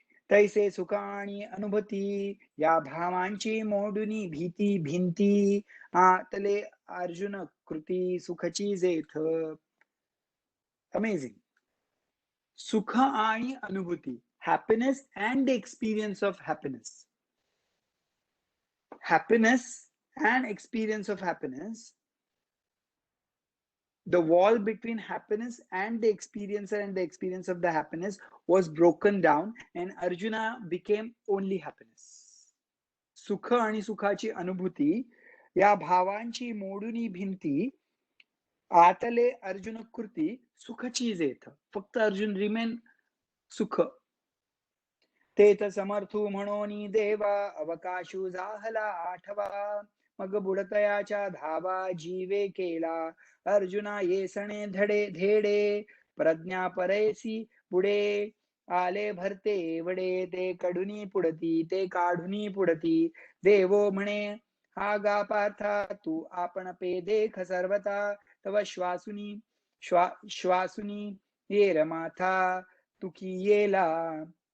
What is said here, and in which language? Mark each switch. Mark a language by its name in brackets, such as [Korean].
[Marathi] तैसे सुख आणि अनुभूती, या भावांची मोडुनी भीती भिंती, आतले अर्जुन कृती सुखची जेथ. अमेझिंग. सुख आणि अनुभूती, [English] Happiness and the experience of happiness. Happiness and experience of happiness, the wall between happiness and the experiencer and the experience of the happiness was broken down, and Arjuna became only happiness. [Marathi] सुख आणि सुखाची अनुभूती, या भावांची मोडुनी भिंती, आतले अर्जुन कृती सुखची जेथ. फक्त अर्जुन रिमेन सुख. तेथ समर्थू म्हणून देवा, अवकाशू जाहला आठवा, मग बुडतयाच्या धावा जीवे केला, अर्जुना येसणे धेडे, प्रज्ञा परेसी पुढे आले भरते वडे, ते कडुनी पुढती ते काढुनी पुढती, देवो म्हणे हा गा पार्था, तू आपण पे देख सर्वता, तव श्वासुनी येर माथा तुकी येला,